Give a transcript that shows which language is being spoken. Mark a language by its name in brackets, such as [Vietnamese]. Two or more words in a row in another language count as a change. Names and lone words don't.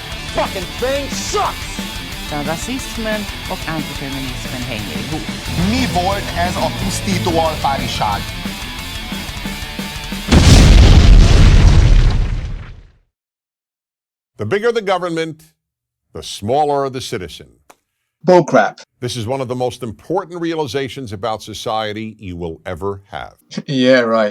[English] fucking thing sucks! [Swedish] Där rasismen och antifeminismen hänger ihop. [Hungarian] Mi volt ez a pusztító alfáriság? [English] The bigger the government, the smaller the citizen. Bullcrap. This is one of the most important realizations about society you will ever have. Yeah, right.